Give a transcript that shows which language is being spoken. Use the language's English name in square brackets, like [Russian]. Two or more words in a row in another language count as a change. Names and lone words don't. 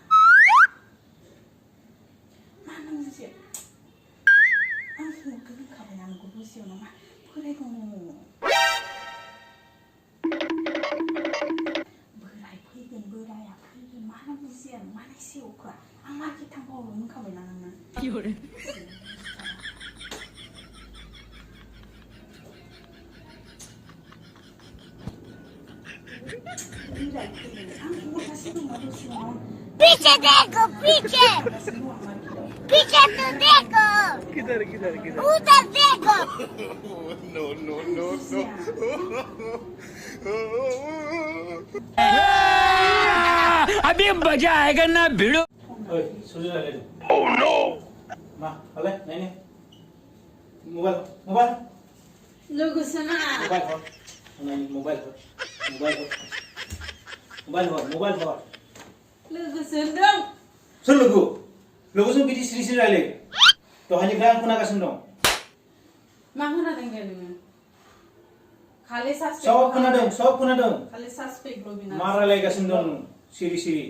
[Bodo] मानो बुजिया आं हरगोन होनखाबाय आंखौ बुजियो नामा बोराय दङ बोराय फैगोन बोराया फैगोन मानो बुजिया मानो एसे अख्रा आं मार्केट थांबा हरगोन होनखाबायना नोंनो [Hindi] पीछे देखो पीछे पीछे तो देखो किधर किधर किधर उधर देखो [English] नो नो नो नो [Hindi] अभी मजा आएगा ना भिड़ो ओए सुजु ले [English] ओह नो [Bodo] मा हले नायनि मोबाइल मोबाइल लोगोसोना मोबाइल हर नायनि मोबाइल हर मोबाइल हर मोबाइल हर लोगोसो होनदों सोर लोगोजों बिदि सिरि सिरि रायलाय दहायनिफ्राय आं खोनागासिनो दं मा खोनादों दे नोङो खालि सब खोनादों खालि सासपेक्ट रबिना मा रायलायगासिनो दं सिरि सिरि